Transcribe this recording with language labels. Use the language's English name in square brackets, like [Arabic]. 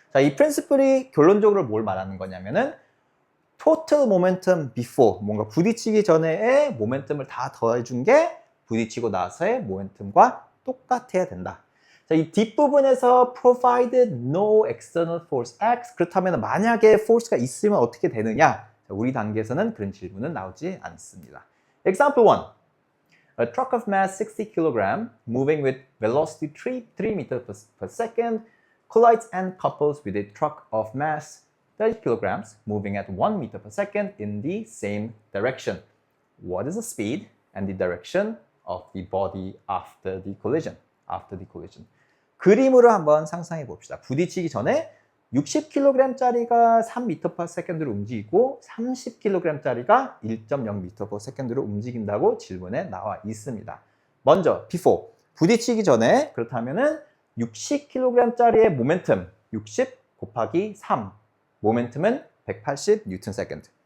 [Korean] 자, 이 principle이 결론적으로 뭘 말하는 거냐면은 [English] total momentum before, [Korean] 뭔가 부딪히기 전에의 모멘텀을 다 더해준 게 부딪히고 나서의 모멘텀과 똑같아야 된다. 자, 이 뒷부분에서 [English] provided no external force x, [Korean] 그렇다면 만약에 force가 있으면 어떻게 되느냐? 자, 우리 단계에서는 그런 질문은 나오지 않습니다. [English] Example 1. A truck of mass 60 kg moving with velocity 3 meters per second collides and couples with a truck of mass 30 kilograms moving at 1 meter per second in the same direction. What is the speed and the direction of the body after the collision? [Korean] 그림으로 한번 상상해 봅시다. 부딪히기 전에 60kg짜리가 3m/s로 움직이고 30kg짜리가 1.0m/s로 움직인다고 질문에 나와 있습니다. 먼저 before, 부딪히기 전에 그렇다면은 60kg짜리의 모멘텀 60 곱하기 3, 모멘텀은 180N/s.